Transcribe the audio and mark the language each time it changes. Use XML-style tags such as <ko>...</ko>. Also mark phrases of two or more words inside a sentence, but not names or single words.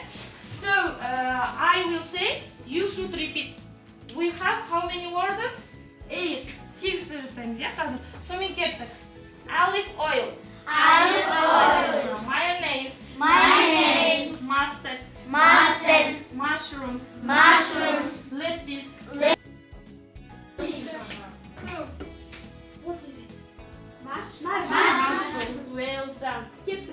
<en>So I will say, you should repeat. We have how many words?</en> <kk>8. 8 сөз жасаймыз, иә, қазір. Сонымен кеттік.</kk> <en>Olive oil. Mayonnaise. Mustard. Mushrooms. Lettuce. Mushrooms. Well done. Kеттік.</en>